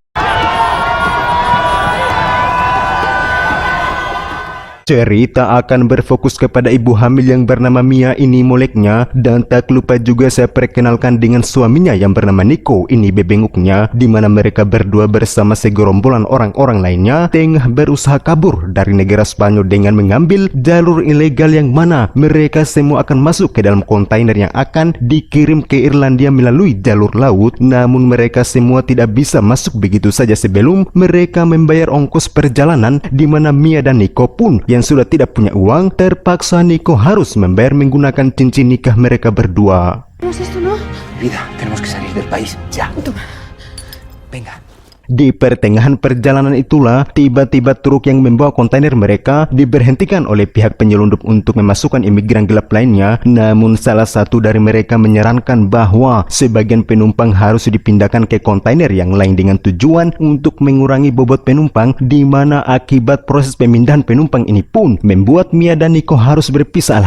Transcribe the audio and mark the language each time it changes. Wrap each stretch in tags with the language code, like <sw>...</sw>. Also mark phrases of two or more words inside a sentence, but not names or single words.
<id>Cerita akan berfokus kepada ibu hamil yang bernama Mia ini moleknya, dan tak lupa juga saya perkenalkan dengan suaminya yang bernama Nico ini bebenguknya, di mana mereka berdua bersama segerombolan orang-orang lainnya tengah berusaha kabur dari negara Spanyol dengan mengambil jalur ilegal yang mana mereka semua akan masuk ke dalam kontainer yang akan dikirim ke Irlandia melalui jalur laut. Namun mereka semua tidak bisa masuk begitu saja sebelum mereka membayar ongkos perjalanan, di mana Mia dan Nico pun yang sudah tidak punya uang, terpaksa Nico harus membayar menggunakan cincin nikah mereka berdua.</id> <es>Vida, tenemos que salir del país, ya. Venga.</es> <id>Di pertengahan perjalanan itulah tiba-tiba truk yang membawa kontainer mereka diberhentikan oleh pihak penyelundup untuk memasukkan imigran gelap lainnya. Namun salah satu dari mereka menyarankan bahwa sebagian penumpang harus dipindahkan ke kontainer yang lain dengan tujuan untuk mengurangi bobot penumpang, di mana akibat proses pemindahan penumpang ini pun membuat Mia dan Nico harus berpisah.</id>